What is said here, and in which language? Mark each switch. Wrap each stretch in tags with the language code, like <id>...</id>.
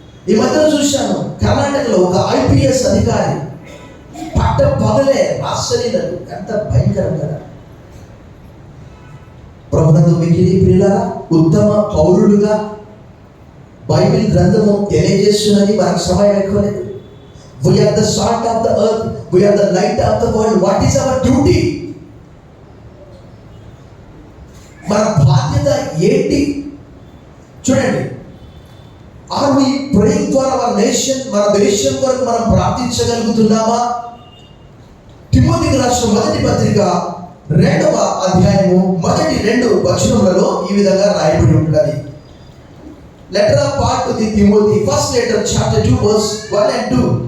<te>ఈ మధ్యలో చూశాను, కర్ణాటకలో ఒక IPS అధికారి పట్ట పగలే ఆశ్చర్యలు. ఎంత భయంకరం కదా! ప్రభునందు మిగిలి ప్రియులారా, ఉత్తమ పౌరులుగా బైబిల్ గ్రంథము తెలియజేస్తున్నది. మనకు సమయం ఎక్కువ లేదు.</te> <en>We are the salt of the earth, we are the light of the world. What is our duty?</en> <te>మన బాధ్యత ఏంటి? చూడండి,</te> <en>are we praying for our nation?</en> <te>మన దేశం కొరకు మనం ప్రార్థించగలుగుతున్నామా? తిమోతికి రాసిన మొదటి పత్రిక 2వ అధ్యాయము మొదటి 2 వచనములలో ఈ విధంగా రాయబడి ఉన్నది.</te> <en>Letter of Paul to the Timothy, first letter, chapter 2, verse 1 and 2.</en>